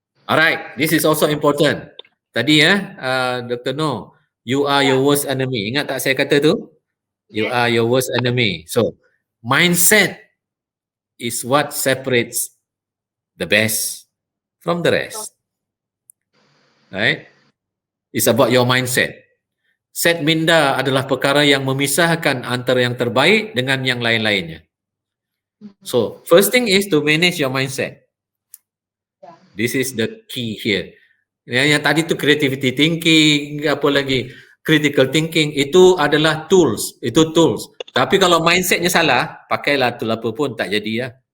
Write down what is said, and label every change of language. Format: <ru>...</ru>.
<en>Alright, this is also important.</en> <ms>Tadi</ms> <en>Dr. No, you are your worst enemy.</en> <ms>Ingat tak saya kata tu?</ms> <en>You are your worst enemy. So, mindset is what separates the best from the rest. Right? It's about your mindset.</en> <ms>Set minda adalah perkara yang memisahkan antara yang terbaik dengan yang lain-lainnya.</ms> <en>So, first thing is to manage your mindset. This is the key here.</en> <ms>Yang tadi tu creativity thinking, apa lagi, critical thinking, itu adalah tools. Itu tools. Tapi kalau mindsetnya salah, pakailah tool apa pun tak jadi ya.</ms>